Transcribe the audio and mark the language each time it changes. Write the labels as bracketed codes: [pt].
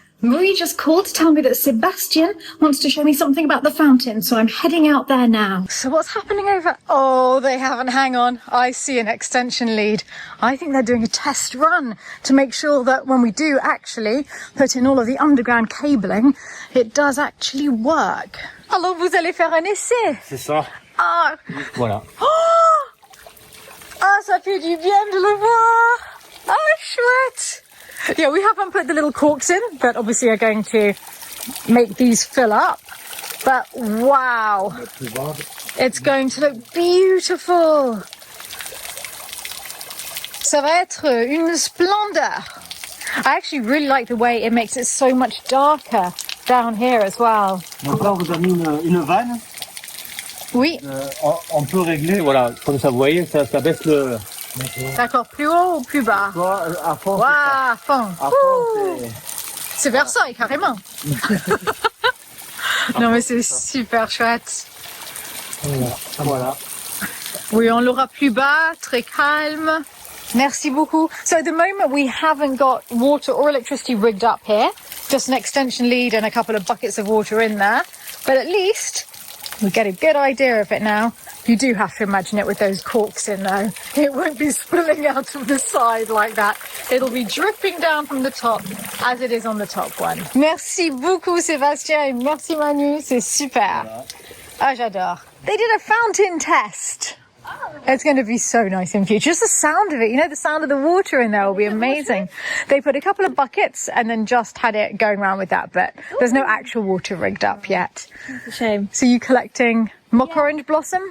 [en] Marie just called to tell me that Sebastian wants to show me something about the fountain, so I'm heading out there now. So what's happening over? Oh, they haven't. Hang on. I see an extension lead. I think they're doing a test run to make sure that when we do actually put in all of the underground cabling, it does actually work. [fr] Alors, vous allez faire un essai? C'est ça. Ah, Voilà. oh ah, ça fait du bien de le voir. Ah, chouette. [en] Yeah, we haven't put the little corks in, but obviously are going to make these fill up. But wow, it's going to look beautiful. [fr] Ça va être une splendeur. [en] I actually really like the way it makes it so much darker down here as well. [fr] Donc là, on vous a mis une vanne. Oui, On peut régler, voilà, comme ça, vous voyez, ça baisse le... d'accord, plus haut ou plus bas? À fond, Waouh, à fond. à Ouh. fond, C'est Versailles, carrément. Non, mais c'est super chouette. Voilà. Oui, on l'aura plus bas, très calme. Merci beaucoup. [en] So at the moment we haven't got water or electricity rigged up here. Just an extension lead and a couple of buckets of water in there. But at least we get a good idea of it now. You do have to imagine it with those corks in though. It won't be spilling out of the side like that. It'll be dripping down from the top as it is on the top one. [fr] Merci beaucoup Sébastien et merci Manu, c'est super. Ah, j'adore. [en] They did a fountain test. It's going to be so nice in future. Just the sound of it, you know, the sound of the water in there will be amazing. They put a couple of buckets and then just had it going around with that, but there's no actual water rigged up yet. It's a shame. So you collecting mock orange blossom?